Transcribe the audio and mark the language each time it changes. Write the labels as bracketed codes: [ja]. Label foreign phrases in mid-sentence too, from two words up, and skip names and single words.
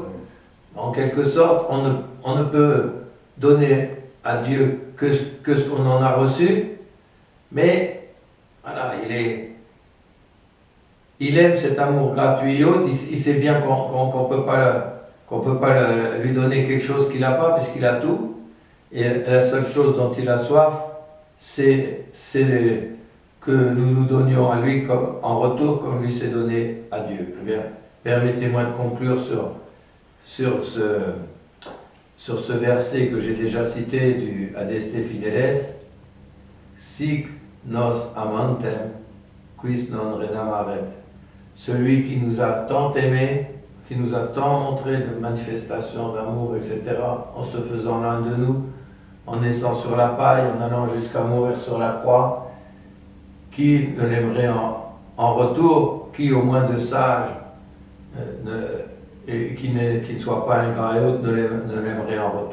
[fr] En quelque sorte, on ne peut donner à Dieu que ce qu'on en a reçu, mais voilà, il aime cet amour gratuit et haute, il sait bien qu'on peut pas lui donner quelque chose qu'il n'a pas, puisqu'il a tout, et la seule chose dont il a soif, c'est que nous donnions à lui en retour comme lui s'est donné à Dieu. Eh bien, permettez-moi de conclure sur ce verset que j'ai déjà cité du Adeste Fideles, [la] Sic nos amantem, quis non redamaret. [fr] Celui qui nous a tant aimés, qui nous a tant montré de manifestations d'amour, etc., en se faisant l'un de nous, en naissant sur la paille, en allant jusqu'à mourir sur la croix, qui ne l'aimerait en retour, qui au moins de sage, et qui ne soit pas ingrat et autre, ne l'aimerait en retour.